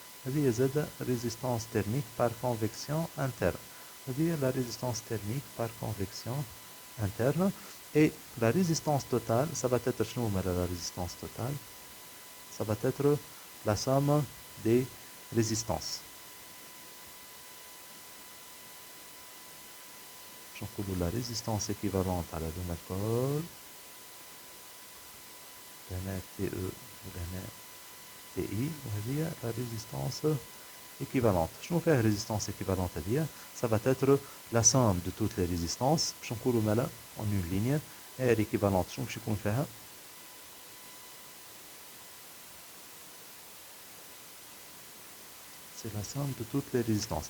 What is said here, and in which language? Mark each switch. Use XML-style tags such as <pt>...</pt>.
<fr>Là, la résistance thermique par convection interne. Là, la résistance thermique par convection interne. Et la résistance totale, ça va être la résistance totale, ça va être la somme des résistances.</fr> <ar>نقولوا</ar> <fr>la résistance équivalente</fr> <ar>على لون الكل هنا تي او وهنا تي اي وهذه la résistance équivalente. شنو فيها</ar> <fr>résistance équivalente هذه؟ ça va être la somme de toutes les résistances</fr> <ar>باش نقولوا مالا</ar> <fr>en une ligne et elle est équivalente.</fr> <ar>شنو باش يكون فيها؟</ar> <fr>c'est la somme de toutes les résistances.</fr>